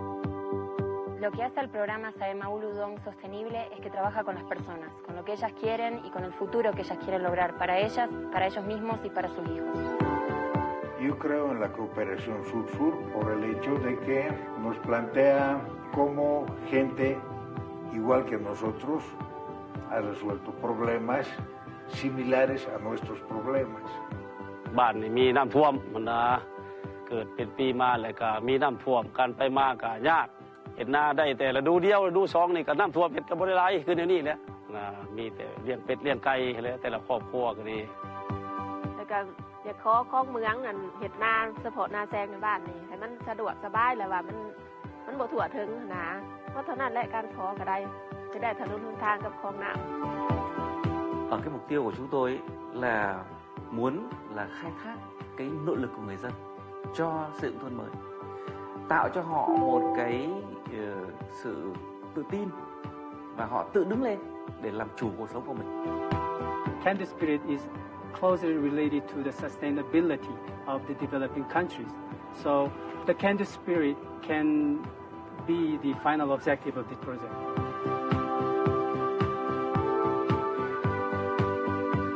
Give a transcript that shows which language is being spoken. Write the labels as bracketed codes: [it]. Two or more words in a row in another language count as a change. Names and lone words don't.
[es] Lo que hace el programa Saemaul Undong Sostenible es que trabaja con las personas, con lo que ellas quieren y con el futuro que ellas quieren lograr para ellas, para ellos mismos y para sus hijos. Yo creo en la cooperación sur-sur por el hecho de que nos plantea cómo gente igual que nosotros ha resuelto problemas similares a nuestros problemas. [tts] บ้านนี่มีน้ำท่วมมันเกิดเป็นปีมาแล้วก็มีน้ำท่วมกันไปมาก็ยากเห็นหน้าได้แต่ฤดูเดียวฤดูสองนี่ก็น้ำท่วมเฮ็ดก็บ่ได้หลายคือเดี๋ยวนี้แหละมีแต่เลี้ยงเป็ดเลี้ยงไก่แล้วแต่ละครอบครัวก็ดีแล้วก็อยากขอของเมืองนั่นเฮ็ดนาเฉพาะนาแซงในบ้านนี่ให้มันสะดวกสบายแล้วว่ามันบ่ทั่วถึงนะเพราะเท่านั้นแหละการขอก็ได้จะได้ถนนหนทางกับคลองน้ำ [vi] Cái mục tiêu của chúng tôi là muốn là khai thác cái nội lực của người dân cho xây dựng thôn mới, tạo cho họ một cái sự tự tin và họ tự đứng lên để làm chủ cuộc sống của mình. [en] Candid spirit is closely related to the sustainability of the developing countries. So the candid spirit can be the final objective of this project.